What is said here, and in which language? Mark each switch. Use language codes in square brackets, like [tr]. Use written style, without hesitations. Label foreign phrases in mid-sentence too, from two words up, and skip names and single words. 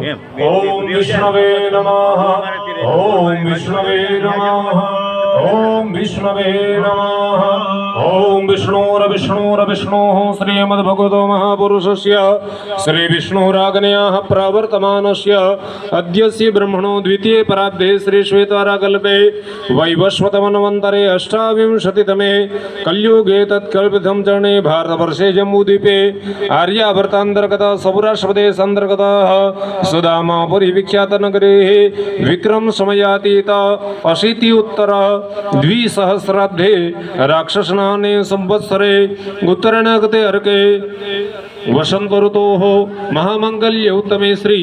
[sa] ओम विष्णवे नमः, ओम विष्णवे नमः, ओम विष्णवे नमः, ओम विष्णुर्विष्णुर्विष्णुः श्रीमद्भगवतो महापुरुषस्य श्री विष्णुराज्ञ्याः प्रवर्तमानस्य अद्यस्य ब्रह्मणो द्वितीय पराब्धे श्री श्वेताराकल्पे वैवस्वतमन्वन्तरे अष्टाविंशतितमे कलयुगे तत्कल्पितम चरणे भारतवर्षे जम्बूद्वीपे आर्यावर्तान्तर्गत सौराष्ट्रप्रदेशान्तर्गत सुदामापुरी विख्यातनगरे विक्रम समयातीत अशीत्युत्तर द्विसहस्राब्धे राक्षसनाने संवत्सरे उत्तरायणगते अर्के वसंत ऋतोः महामंगल्य उत्तमे श्री